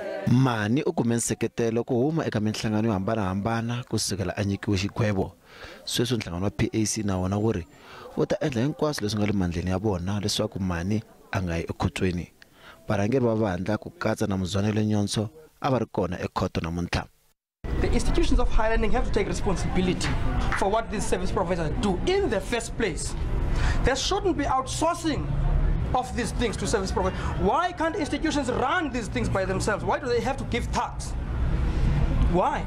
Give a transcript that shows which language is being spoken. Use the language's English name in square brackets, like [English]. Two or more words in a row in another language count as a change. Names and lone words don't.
[Tsonga] Mani u kume seketela ku huma eka minhlangano yo hambanahambana kusukela a nyikiwe xigwevo. Sweswi nhlangano wa PAC na wona wu ri wu ta endla hinkwaswo leswi nga le mandleni ya vona leswaku Mani a nga yi ekhotsweni. Varhangeri va Vandla ku katsa na Muzwanele Nyonso a va ri kona ekhoto namuntlha. [English] The institutions of higher learning have to take responsibility for what these service providers do in the first place. There shouldn't be outsourcing of these things to service providers. Why can't institutions run these things by themselves? Why do they have to give tax? Why?